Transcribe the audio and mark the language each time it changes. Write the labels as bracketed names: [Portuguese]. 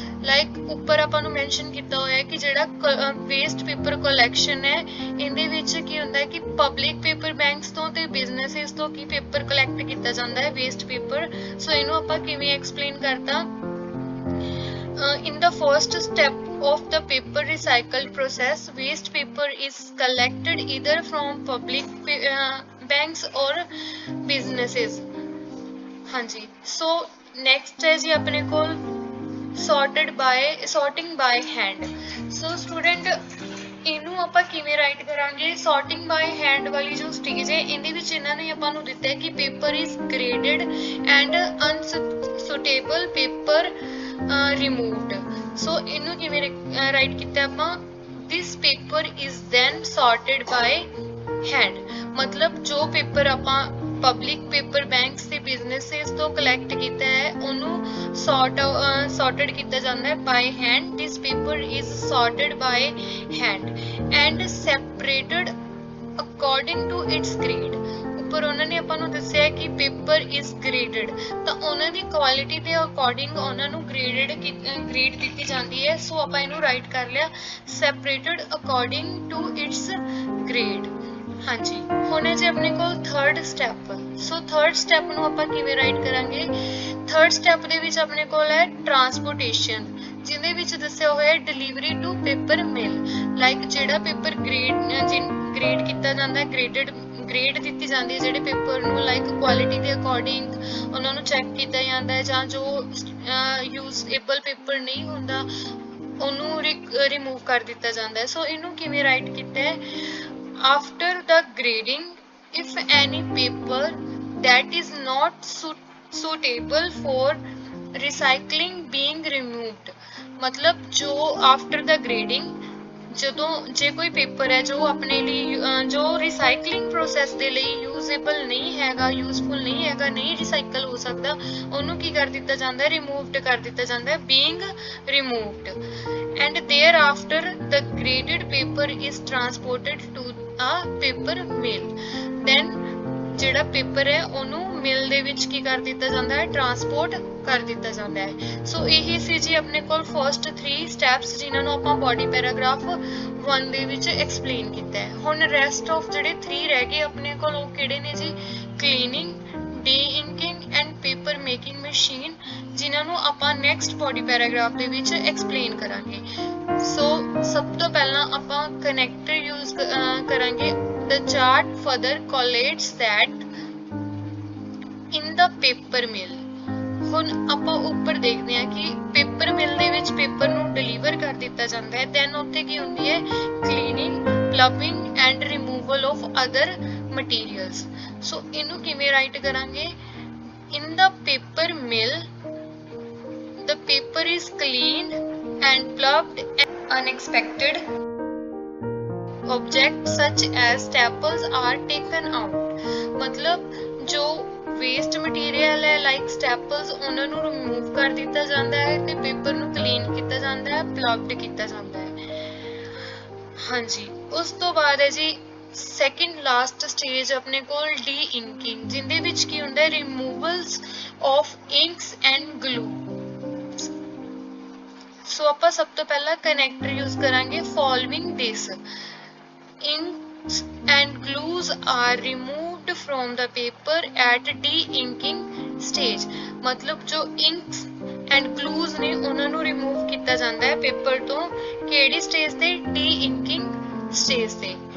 [Punjabi] Like ਉੱਪਰ ਆਪਾਂ ਨੂੰ ਮੈਂਸ਼ਨ ਕੀਤਾ ਹੋਇਆ ਕਿ ਜਿਹੜਾ ਵੇਸਟ ਪੇਪਰ ਕਲੈਕਸ਼ਨ ਹੈ ਇਹਦੇ ਵਿੱਚ ਕੀ ਹੁੰਦਾ ਹੈ ਕਿ ਪਬਲਿਕ ਪੇਪਰ ਬੈਂਕਸ ਤੋਂ ਤੇ ਬਿਜ਼ਨਸਿਸ ਤੋਂ ਕੀ ਪੇਪਰ ਕਲੈਕਟ ਕੀਤਾ ਜਾਂਦਾ ਹੈ ਵੇਸਟ ਪੇਪਰ। ਸੋ ਇਹਨੂੰ ਆਪਾਂ ਕਿਵੇਂ ਐਕਸਪਲੇਨ ਕਰਤਾ? [English] In the first step of the paper recycled process, waste paper is collected either from public banks or businesses। [Punjabi] ਹਾਂਜੀ, [English] so next [Punjabi] ਹੈ ਜੀ ਆਪਣੇ ਕੋਲ [English] sorting by hand। so student, [Punjabi] ਇਹਨੂੰ ਆਪਾਂ ਕਿਵੇਂ ਰਾਈਟ ਕਰਾਂਗੇ? [English] sorting by hand [Punjabi] ਵਾਲੀ ਜੋ ਸਟੇਜ ਹੈ ਇਹਦੇ ਵਿੱਚ ਇਹਨਾਂ ਨੇ ਆਪਾਂ ਨੂੰ ਦਿੱਤਾ ਹੈ ਕਿ [English] paper is graded and unsuitable paper removed। [Punjabi] ਸੋ ਇਹਨੂੰ ਕਿਵੇਂ ਰਾਈਟ ਕੀਤਾ ਆਪਾਂ, [English] this paper is then sorted by hand। [Punjabi] ਮਤਲਬ ਜੋ ਪੇਪਰ ਆਪਾਂ ਪਬਲਿਕ ਪੇਪਰ ਬੈਂਕਸ ਤੇ ਬਿਜ਼ਨੈਸਸ ਤੋਂ ਕਲੈਕਟ ਕੀਤਾ ਹੈ ਉਹਨੂੰ sorted ਕੀਤਾ ਜਾਂਦਾ ਹੈ [English] by hand। this paper is sorted by hand and separated according to its grade। [Punjabi] ਉੱਪਰ ਉਹਨਾਂ ਨੇ ਆਪਾਂ ਨੂੰ ਦੱਸਿਆ ਕਿ [English] paper is graded, [Punjabi] ਤਾਂ ਉਹਨਾਂ ਦੀ ਕੁਆਲਿਟੀ ਦੇ ਅਕੋਰਡਿੰਗ ਉਹਨਾਂ ਨੂੰ ਗ੍ਰੇਡ ਦਿੱਤੀ ਜਾਂਦੀ ਹੈ। ਸੋ ਆਪਾਂ ਇਹਨੂੰ ਰਾਈਟ ਕਰ ਲਿਆ [English] Separated according to its grade. [Punjabi] ਹਾਂਜੀ, ਹੁਣ ਹੈ ਜੀ ਆਪਣੇ ਕੋਲ ਥਰਡ ਸਟੈਪ। ਸੋ ਥਰਡ ਸਟੈਪ ਨੂੰ ਆਪਾਂ ਕਿਵੇਂ ਰਾਈਟ ਕਰਾਂਗੇ, ਥਰਡ ਸਟੈਪ ਦੇ ਵਿੱਚ ਆਪਣੇ ਕੋਲ ਹੈ ਟਰਾਂਸਪੋਰਟੇਸ਼ਨ, ਜਿਹਦੇ ਵਿੱਚ ਦੱਸਿਆ ਹੋਇਆ ਹੈ [English] Delivery to paper mill. [Punjabi] Like ਜਿਹੜਾ ਪੇਪਰ ਗ੍ਰੇਡ ਕੀਤਾ ਜਾਂਦਾ ਹੈ, ਗ੍ਰੇਡ ਦਿੱਤੀ ਜਾਂਦੀ ਹੈ ਜਿਹੜੇ ਪੇਪਰ ਨੂੰ, ਲਾਈਕ ਕੁਆਲਿਟੀ ਦੇ ਅਕੋਰਡਿੰਗ ਉਹਨਾਂ ਨੂੰ ਚੈੱਕ ਕੀਤਾ ਜਾਂਦਾ ਹੈ, ਜਾਂ ਜੋ ਯੂਜ਼ਏਬਲ ਪੇਪਰ ਨਹੀਂ ਹੁੰਦਾ ਉਹਨੂੰ ਰਿਮੂਵ ਕਰ ਦਿੱਤਾ ਜਾਂਦਾ ਹੈ। ਸੋ ਇਹਨੂੰ ਕਿਵੇਂ ਰਾਈਟ ਕੀਤਾ ਹੈ, [English] after the grading if any paper that is not suitable for recycling being removed। [Punjabi] ਮਤਲਬ ਜੋ [English] after the grading [Punjabi] ਜਦੋਂ ਜੇ ਕੋਈ ਪੇਪਰ ਹੈ ਜੋ ਆਪਣੇ ਲਈ ਜੋ ਰਿਸਾਈਕਲਿੰਗ ਪ੍ਰੋਸੈਸ ਦੇ ਲਈ ਯੂਜ਼ੇਬਲ ਨਹੀਂ ਹੈਗਾ, ਯੂਜ਼ਫੁਲ ਨਹੀਂ ਹੈਗਾ, ਨਹੀਂ ਰਿਸਾਈਕਲ ਹੋ ਸਕਦਾ, ਉਹਨੂੰ ਕੀ ਕਰ ਦਿੱਤਾ ਜਾਂਦਾ ਹੈ, ਰਿਮੂਵਡ ਕਰ ਦਿੱਤਾ ਜਾਂਦਾ ਹੈ, being removed. [English] and thereafter the graded paper is transported to a paper mill। [Punjabi] then ਜਿਹੜਾ ਪੇਪਰ ਹੈ ਉਹਨੂੰ ਮਿਲ ਦੇ ਵਿੱਚ ਕੀ ਕਰ ਦਿੱਤਾ ਜਾਂਦਾ ਹੈ, ਟਰਾਂਸਪੋਰਟ ਕਰ ਦਿੱਤਾ ਜਾਂਦਾ ਹੈ। ਸੋ ਇਹੀ ਸੀ ਜੀ ਆਪਣੇ ਕੋਲ ਫਰਸਟ 3 ਸਟੈਪਸ ਜਿਨ੍ਹਾਂ ਨੂੰ ਆਪਾਂ ਬੋਡੀ ਪੈਰਾਗ੍ਰਾਫ 1 ਦੇ ਵਿੱਚ ਐਕਸਪਲੇਨ ਕੀਤਾ ਹੈ। ਹੁਣ ਰੈਸਟ ਆਫ ਜਿਹੜੇ 3 ਰਹਿ ਗਏ ਆਪਣੇ ਕੋਲ ਉਹ ਕਿਹੜੇ ਨੇ ਜੀ, [English] cleaning, deinking and paper making machine, [Punjabi] ਜਿਨ੍ਹਾਂ ਨੂੰ ਆਪਾਂ ਨੈਕਸਟ ਬੋਡੀ ਪੈਰਾਗ੍ਰਾਫ ਦੇ ਵਿੱਚ ਐਕਸਪਲੇਨ ਕਰਾਂਗੇ। ਸੋ ਸਭ ਤੋਂ ਪਹਿਲਾਂ ਆਪਾਂ ਕਨੈਕਟਰ ਯੂਜ਼ ਕਰਾਂਗੇ। [English] The chart further collates that in the paper mill। [Punjabi] ਹੁਣ ਆਪਾਂ ਉੱਪਰ ਦੇਖਦੇ ਹਾਂ ਕਿ ਪੇਪਰ ਮਿਲ ਦੇ ਵਿੱਚ ਪੇਪਰ ਨੂੰ ਡਿਲੀਵਰ ਕਰ ਦਿੱਤਾ ਜਾਂਦਾ ਹੈ, ਦੈਨ ਉੱਥੇ ਕੀ ਹੁੰਦੀ ਹੈ, [English] Cleaning, pulping and removal of other materials. [Punjabi] ਸੋ ਇਹਨੂੰ ਕਿਵੇਂ ਰਾਈਟ ਕਰਾਂਗੇ, [English] in the paper mill the paper is cleaned and plugged and unexpected objects such as staples are taken out। [Punjabi] ਮਤਲਬ ਜੋ ਵੇਸਟ ਮਟੀਰੀਅਲ ਹੈ ਲਾਈਕ ਸਟੈਪਲਸ ਉਹਨਾਂ ਨੂੰ ਰਿਮੂਵ ਕਰ ਦਿੱਤਾ ਜਾਂਦਾ ਹੈ ਤੇ ਪੇਪਰ ਨੂੰ ਕਲੀਨ ਕੀਤਾ ਜਾਂਦਾ ਹੈ, ਪਲੱਗਡ ਕੀਤਾ ਜਾਂਦਾ ਹੈ। ਹਾਂਜੀ, ਉਸ ਤੋਂ ਬਾਅਦ ਹੈ ਜੀ ਸੈਕਿੰਡ ਲਾਸਟ ਸਟੇਜ ਆਪਣੇ ਕੋਲ ਡੀ ਇੰਕਿੰਗ, ਜਿਹਦੇ ਵਿੱਚ ਕੀ ਹੁੰਦਾ ਹੈ, [English] Removals of inks and glue. [Punjabi] ਸੋ ਆਪਾਂ ਸਭ ਤੋਂ ਪਹਿਲਾਂ ਕਨੈਕਟਰ ਯੂਜ਼ ਕਰਾਂਗੇ [English] Following this. Inks and glues are removed from the paper at de-inking stage। [Punjabi] ਮਤਲਬ ਜੋ [English] inks and glues [Punjabi] ਨੇ ਉਹਨਾਂ ਨੂੰ ਰਿਮੂਵ ਕੀਤਾ ਜਾਂਦਾ ਹੈ ਪੇਪਰ ਤੋਂ, ਕਿਹੜੀ ਸਟੇਜ ਤੇ, de-inking ਸਟੇਜ ਤੇ।